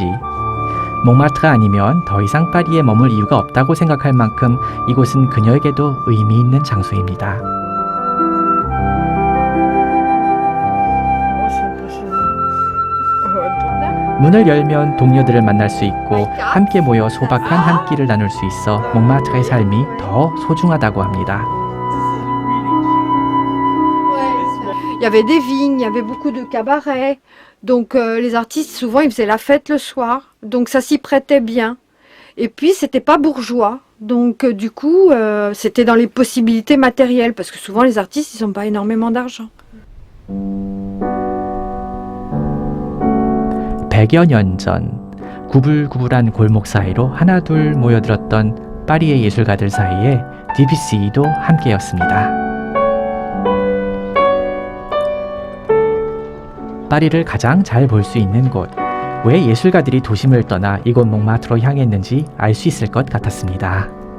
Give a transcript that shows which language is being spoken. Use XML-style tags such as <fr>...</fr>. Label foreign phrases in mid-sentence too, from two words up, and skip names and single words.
<ko>몽마트르 아니면 더 이상 파리에 머물 이유가 없다고 생각할 만큼 이곳은 그녀에게도 의미 있는 장소입니다. 문을 열면 동료들을 만날 수 있고 함께 모여 소박한 한 끼를 나눌 수 있어 몽마트르의 삶이 더 소중하다고 합니다.</ko> <fr>Il y avait des vignes, il y avait beaucoup de cabarets. Donc les artistes, souvent, ils faisaient la fête le soir. Donc ça s'y prêtait bien. Et puis, c'était pas bourgeois. Donc du coup, c'était dans les possibilités matérielles. Parce que souvent, les artistes, ils n'ont pas énormément d'argent.</fr> <ko>100여 년 전, 구불구불한 골목 사이로 하나둘 모여들었던 파리의 예술가들 사이에 듀비시도 함께였습니다. 파리를 가장 잘 볼 수 있는 곳, 왜 예술가들이 도심을 떠나 이곳 몽마트르로 향했는지 알 수 있을 것 같았습니다.</ko>